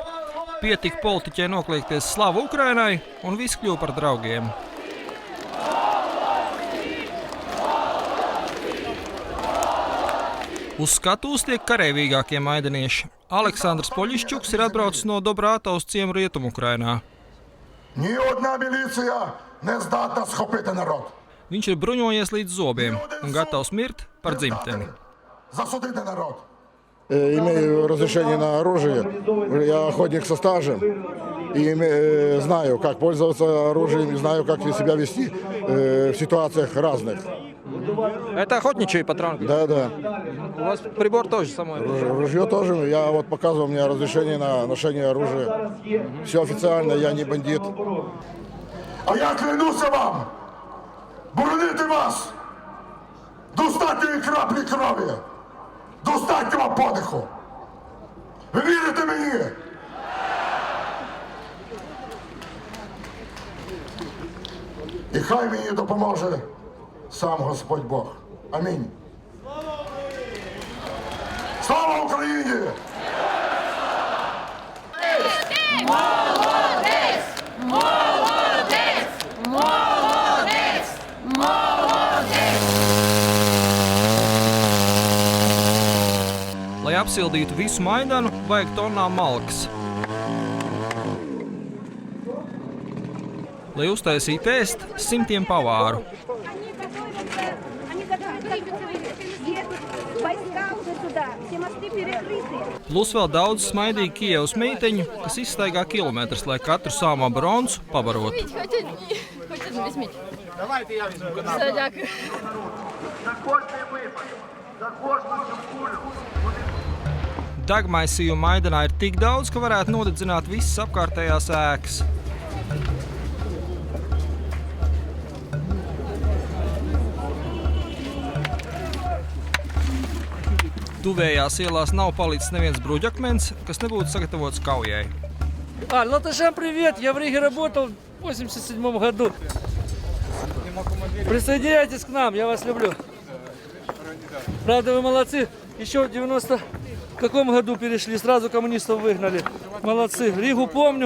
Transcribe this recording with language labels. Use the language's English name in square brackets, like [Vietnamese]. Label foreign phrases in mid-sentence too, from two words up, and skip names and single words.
[Latvian] Pietika politiķei nokliekties Slava Ukrainai un visi kļuva par draugiem. Uz skatuves tiek kareivīgākie maidanieši. Aleksandrs Poļišķuks ir atbraucis no Dobrātovas ciemu Rietumu-Ukrainā. [Ukrainian] Ні одна міліція не здатна схопити народ. [Latvian] Viņš ir bruņojies līdz zobiem un gatavs mirt par dzimteni. [Ukrainian] Засудити народ. [Russian] Имею разрешение на оружие. Я охотник со стажем. И знаю, как пользоваться оружием, знаю, как себя вести в ситуациях разных. Это охотничий патрон? Да, да. У вас прибор тоже самой? Ружье тоже. Я вот показывал, у меня разрешение на ношение оружия. Все официально, я не бандит. [Ukrainian] А я клянуся вам боронити вас достатньої краплі крові, достатнього подиху. Ви вірите мені? І хай мені допоможе сам Господь Бог. Амінь. Слава Україні! Молодець! Молодець! Молодець! Молодець! [Latvian] Lai apsildītu visu Maidanu, vajag tonnām malkas. Lai uztaisītu ēst, simtiem pavāru. Plus vēl daudz smaidīgi Kijevas meiteņu, kas izstaigā kilometrus, lai katru sāmo bronzu pabarotu. [Ukrainian] Хоч одну візьміть. Давайте я візьму. Все, дякую. [Latvian] Degmaisījumu Maidanā ir tik daudz, ka varētu nodedzināt visas apkārtējās ēkas. Tuvējās ielās nav palicis neviens bruģakmens, kas nebūtu sagatavots kaujai. [Russian] Латышам привет! Я в Риге работал в 87 году. Присоединяйтесь к нам, я вас люблю. Правда, вы молодцы. Еще в 90 каком году перешли, сразу коммунистов выгнали. Молодцы. Ригу помню.